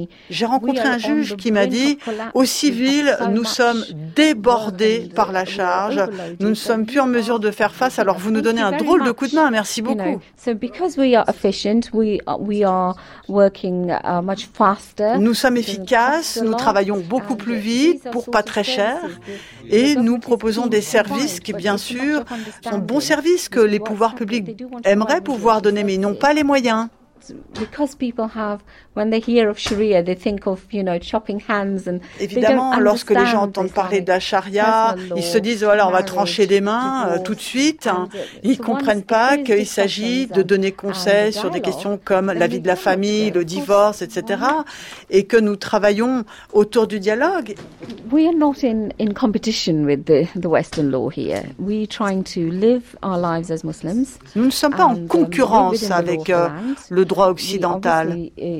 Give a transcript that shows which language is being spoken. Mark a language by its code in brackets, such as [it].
[fr] J'ai rencontré un juge qui m'a dit « Au civil, nous sommes débordés par la charge, nous ne sommes plus en mesure de faire face, alors vous nous donnez un drôle de coup de main, merci beaucoup. » Nous sommes efficaces, nous travaillons beaucoup plus vite, pour pas très cher, et nous proposons des services qui, bien sûr, sont bons services que les pouvoirs publics aimeraient pouvoir donner, mais ils n'ont pas les moyens. [en] Because people have, when they hear of Sharia, they think of, you know, chopping hands and. [fr] Évidemment, lorsque les gens entendent parler d'Asharia, ils se disent voilà, on va trancher des mains tout de suite. Ils comprennent pas qu'il s'agit de donner conseil sur des questions comme la vie de la famille, le divorce, etc. Et que nous travaillons autour du dialogue. [en] We are not in competition with the Western law here. We are trying to live our lives as Muslims. [fr] Nous ne sommes pas en concurrence avec le droit occidental.